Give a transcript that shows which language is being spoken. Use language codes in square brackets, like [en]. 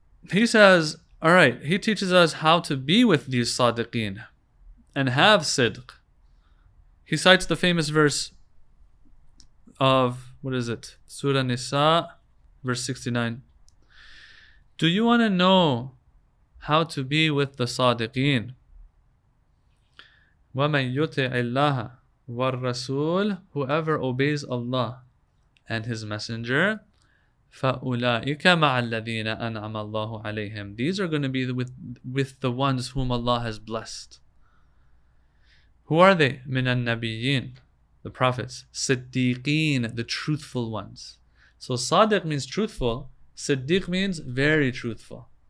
[en] He says, all right, he teaches us how to be with these Sadiqeen and have Ṣidq. He cites the famous verse of, what is it? Surah Nisa, verse 69. Do you want to know how to be with the Sadiqeen? [ar] وَمَن يُطِعِ اللَّهَ وَالرَّسُولَ, [en] whoever obeys Allah and His Messenger, [ar] فَأُولَٰئِكَ مَعَ الَّذِينَ أَنْعَمَ اللَّهُ عَلَيْهِمْ. [en] These are going to be with the ones whom Allah has blessed. Who are they? [ar] مِنَ النَّبِيِّينَ, [en] the prophets. Ṣiddiqeen, the truthful ones. So Sadiq means truthful. Ṣiddiq means very truthful.